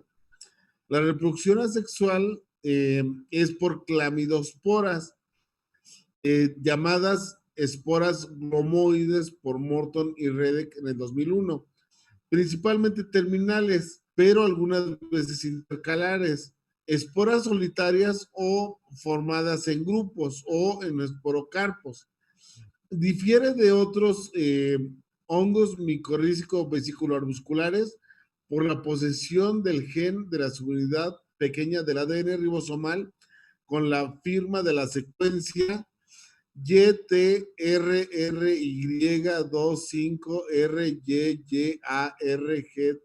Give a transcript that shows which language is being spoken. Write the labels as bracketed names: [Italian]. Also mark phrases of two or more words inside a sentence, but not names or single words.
[Spanish] La reproducción asexual es por clamidosporas, llamadas esporas glomoides por Morton y Redek en el 2001, principalmente terminales, pero algunas veces intercalares, esporas solitarias o formadas en grupos o en esporocarpos. Difiere de otros hongos micorrícico vesículo-arbusculares por la posesión del gen de la subunidad pequeña del ADN ribosomal con la firma de la secuencia YTRRY25RYYARG.